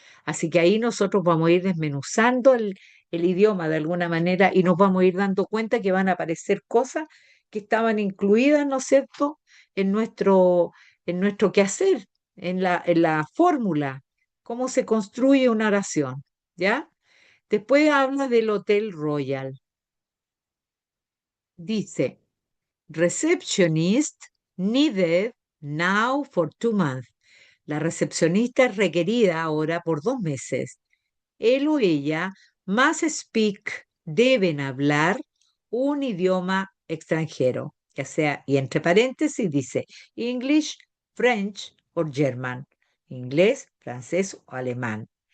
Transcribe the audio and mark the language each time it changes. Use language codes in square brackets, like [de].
[es] Así que ahí nosotros vamos a ir desmenuzando el idioma de alguna manera y nos vamos a ir dando cuenta que van a aparecer cosas que estaban incluidas, ¿no es cierto?, en nuestro quehacer, en la fórmula, cómo se construye una oración, ¿ya? Después habla del Hotel Royal. Dice, [en] receptionist needed now for 2 months. [es] La recepcionista es requerida ahora por 2 meses. Él o ella [en] must speak, [es] deben hablar un idioma extranjero, ya sea, y entre paréntesis dice [en] English, French [es] o [en] German, [es] inglés, francés o alemán.